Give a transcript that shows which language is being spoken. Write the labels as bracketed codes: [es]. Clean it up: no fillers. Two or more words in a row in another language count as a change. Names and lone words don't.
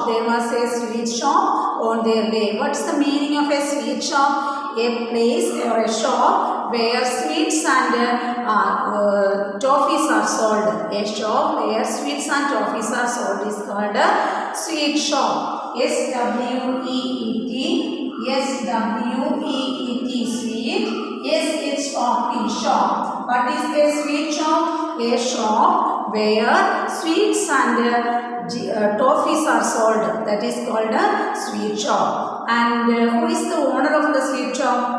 [en] There was a sweet shop on their way. What's the meaning of a sweet shop? A place or a shop where sweets and toffees are sold. A shop where sweets and toffees are sold is called a sweet shop. S-W-E-E-T. S-W-E-E-T, sweet. S-H-O-P, shop. What is a sweet shop? A shop where sweets and toffees are sold. That is called a sweet shop. And who is the owner of the sweet shop?